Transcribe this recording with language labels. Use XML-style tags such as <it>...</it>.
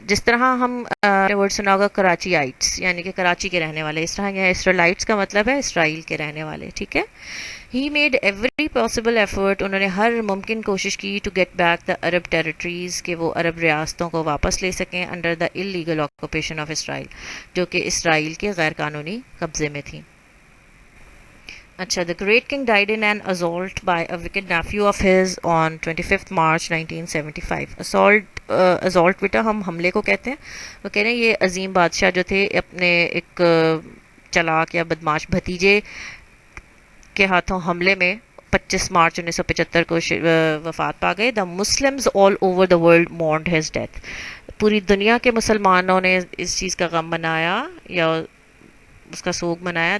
<ur>جس طرح ہم ورڈ سنا ہوگا کراچی آئٹس، یعنی کہ کراچی کے رہنے والے، اس طرح یہاں اسرائیلائٹس کا مطلب ہے اسرائیل کے رہنے والے. ٹھیک ہے.</ur> <en>he made every possible effort,</en> <ur>انہوں نے ہر ممکن کوشش کی</ur> <en>to get back the Arab territories,</en> <ur>کہ وہ عرب ریاستوں کو واپس لے سکیں</ur> <en>under the illegal occupation of Israel,</en> <ur>جو کہ اسرائیل کے غیر قانونی قبضے میں تھیں.</ur> <en>اچھا، the great king died in an assault by a wicked nephew of his on 25th March 1975.</en> <ur>assault بیٹا ہم حملے کو کہتے ہیں. وہ کہہ رہے ہیں یہ عظیم بادشاہ جو تھے اپنے ایک چلاک یا بدماش بھتیجے کے ہاتھوں حملے میں 25 مارچ 1975 کو وفات پا گئے.</ur> <en>the Muslims all over the world mourned his death،</en> <ur>پوری دنیا کے مسلمانوں نے اس چیز کا غم منایا یا اس کا سوگ منایا.</ur>